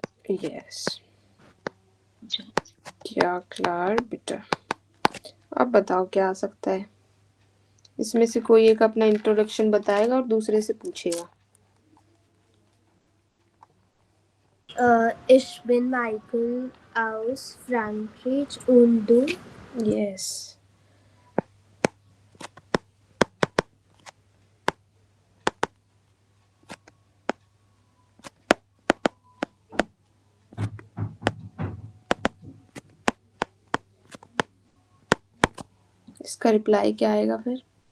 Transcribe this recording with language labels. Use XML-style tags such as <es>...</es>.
<hi>Yes, क्या क्लार बेटा। अब बताओ क्या आ सकता है? इसमें से कोई एक अपना इंट्रोडक्शन बताएगा और दूसरे से पूछेगा।</hi> <de>Ich bin Michael aus Frankreich und du?</de> <hi>Yes, इसका रिप्लाई क्या आएगा फिर?</hi>